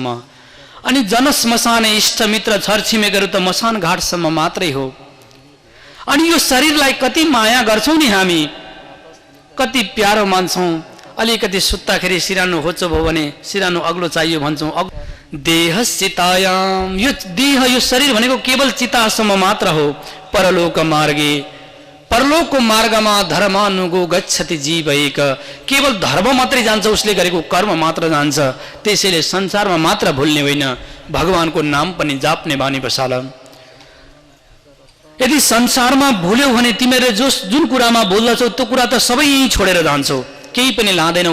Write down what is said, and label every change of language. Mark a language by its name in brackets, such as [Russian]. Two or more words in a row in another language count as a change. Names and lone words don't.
[Nepali] अनि जनश्मशाने, इष्टमित्र छरछिमेकहरू त मसान घाटसम्म मात्रै हो। अनि यो शरीरलाई कति माया गर्छौँ नि हामी, कति प्यारो मान्छौँ। अलिकति सुत्ताखेरि सिरानो होचो भयो भने सिरानो अग्लो चाहियो भन्छौँ। [Sanskrit] देह चितायाम, [Nepali] यो देह यो शरीर भनेको केवल चितासम्म मात्र हो। [Sanskrit] परलोक मार्गे, [Nepali] परलोकको मार्गमा [Sanskrit] धर्मानुगो गच्छति जीव एक, [Nepali] केवल धर्म मात्रै जान्छ, उसले गरेको कर्म मात्र जान्छ। त्यसैले संसारमा मात्र भुल्ने होइन, भगवानको नाम पनि जाप्ने बानी बसाल। यदि संसारमा भुल्यौ भने तिमीले जुन कुरामा भुल्दछौ त्यो कुरा त सबै यहीँ छोडेर जान्छौ, केही पनि लाँदैनौ।